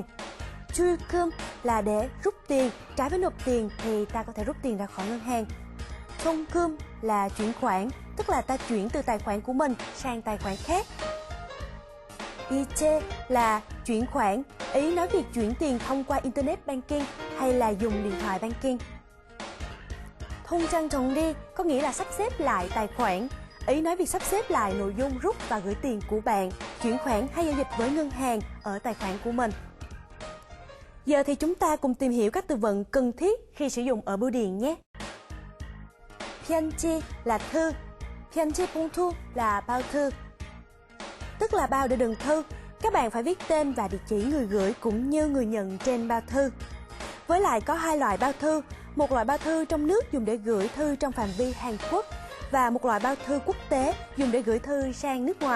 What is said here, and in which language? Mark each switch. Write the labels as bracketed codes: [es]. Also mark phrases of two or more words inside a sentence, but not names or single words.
[vi] 출금 là để rút tiền, trái với nộp tiền thì ta có thể rút tiền ra khỏi ngân hàng. 송금 là chuyển khoản, tức là ta chuyển từ tài khoản của mình sang tài khoản khác. 이체 là chuyển khoản, ý nói việc chuyển tiền thông qua [en] Internet Banking [vi] hay là dùng điện thoại banking. [ko] 통장 정리 [vi] có nghĩa là sắp xếp lại tài khoản, ý nói việc sắp xếp lại nội dung rút và gửi tiền của bạn, chuyển khoản hay giao dịch với ngân hàng ở tài khoản của mình. Giờ thì chúng ta cùng tìm hiểu các từ vựng cần thiết khi sử dụng ở bưu điện nhé. 편지 là thư, [ko] 편지 봉투 [vi] là bao thư, tức là bao để đựng thư. Các bạn phải viết tên và địa chỉ người gửi cũng như người nhận trên bao thư. Với lại có hai loại bao thư, một loại bao thư trong nước dùng để gửi thư trong phạm vi Hàn Quốc và một loại bao thư quốc tế dùng để gửi thư sang nước ngoài.